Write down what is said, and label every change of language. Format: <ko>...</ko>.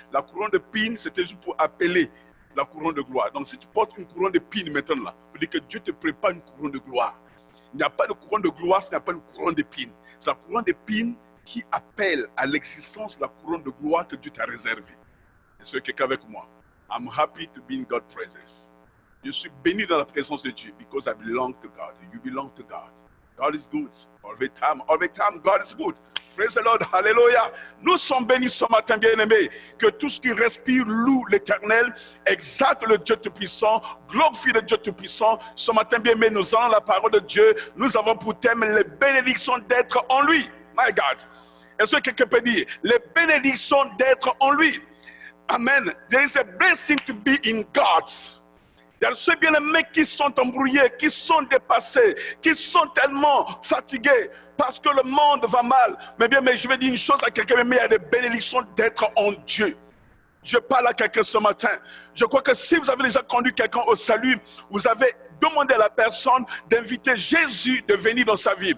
<fr>La couronne de pine, c'était juste pour appeler la couronne de gloire. Donc si tu portes une couronne de pine maintenant là, il faut dire que Dieu te prépare une couronne de gloire. Il n'y a pas de couronne de gloire, ce n'est pas une couronne de pine. C'est la couronne de pine qui appelle à l'existence la couronne de gloire que Dieu t'a réservée. Est-ce que quelqu'un avec moi?</fr> <en>I'm happy to be in God's presence.</en> <fr>Je suis béni dans la présence de Dieu because I belong to God.</fr> <en>You belong to God. God is good. All the time, God is good. Praise the Lord. Hallelujah.</en> <fr>Nous sommes bénis ce matin, bien-aimés. Que tout ce qui respire loue l'Éternel, exalte le Dieu Tout-Puissant, glorifie le Dieu Tout-Puissant. Ce matin, bien-aimés, nous avons la parole de Dieu. Nous avons pour thème les bénédictions d'être en lui. My God. Est-ce que quelqu'un peut dire les bénédictions d'être en lui? Amen.</fr> <en>There is a blessing to be in God.</en> <fr>Il y a ceux bien-aimés qui sont embrouillés, qui sont dépassés, qui sont tellement fatigués parce que le monde va mal. Mais bien, mais je vais dire une chose à quelqu'un, mais il y a des bénédictions d'être en Dieu. Je parle à quelqu'un ce matin. Je crois que si vous avez déjà conduit quelqu'un au salut, vous avez demandé à la personne d'inviter Jésus de venir dans sa vie.</fr>